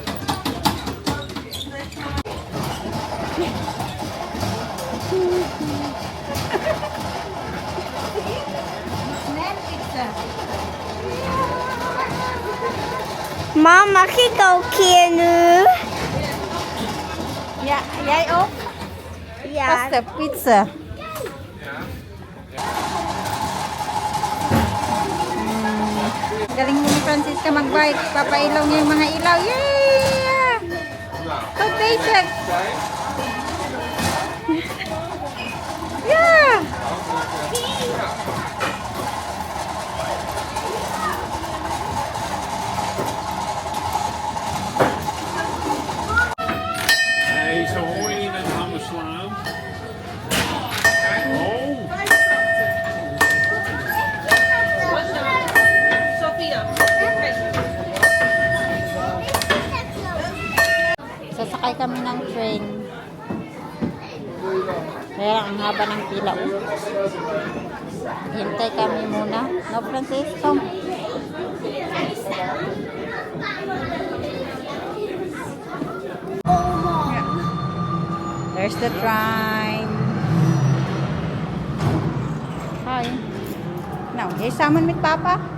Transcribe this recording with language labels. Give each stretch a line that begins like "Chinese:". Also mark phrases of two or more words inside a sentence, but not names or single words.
Dutch: Mam, mag ik ook hier nu? Ja, jij ook? Ja. Pasta, pizza.
Filipino: Galing mo ni Francisca mag-bike. Papailaw niya yung mga ilaw.
English: Yeah! Food basic. Yeah!
Dutch: Nee, zo hoor je niet met handen slaan. Oh,
Filipino: Sasakay kami ng train. Kaya ang haba ng pila. Hintay kami muna.
English: No, Francisco? There's the train. Hi. Now, here's someone with Papa.